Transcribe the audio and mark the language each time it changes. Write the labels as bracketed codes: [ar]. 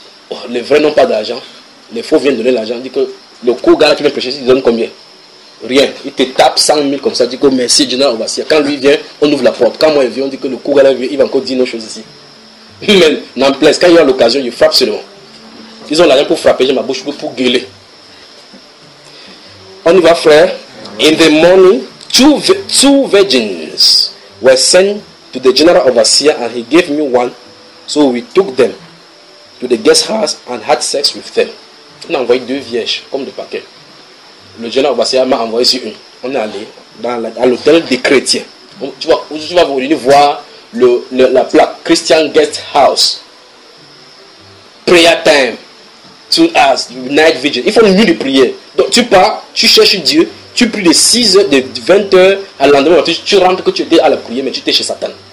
[fr] Oh, les vrais n'ont pas d'argent. Les faux viennent donner l'argent. Dit que le coup gars qui vient prêcher, il donne combien? Rien. Il te tape 100 000 comme ça. Dit que merci, Dina Obasia. Quand lui vient, on ouvre la porte. Quand moi, il vient, on dit que le coup gars vient, il va encore dire nos choses ici. Mais n'en plaise, quand il y a l'occasion, il frappe seulement. Ils ont l'argent pour frapper, j'ai ma bouche pour gueuler. On y va, frère. [en] In the morning, two virgins were sent to the general overseer and he gave me one. So we took them to the guest house and had sex with them. [fr] On a envoyé deux vierges, comme de paquet. Le général overseer m'a envoyé sur une. On est allé dans l'hôtel des chrétiens. Tu vois, tu vas venir voir la plaque Christian Guest House. [en] Prayer time. To us, night vision. [fr] Il faut une nuit de prière. Donc tu pars, tu cherches Dieu, tu pries de 6h, de 20h à l'endroit, tu rentres que tu étais à la prière, mais tu étais chez Satan.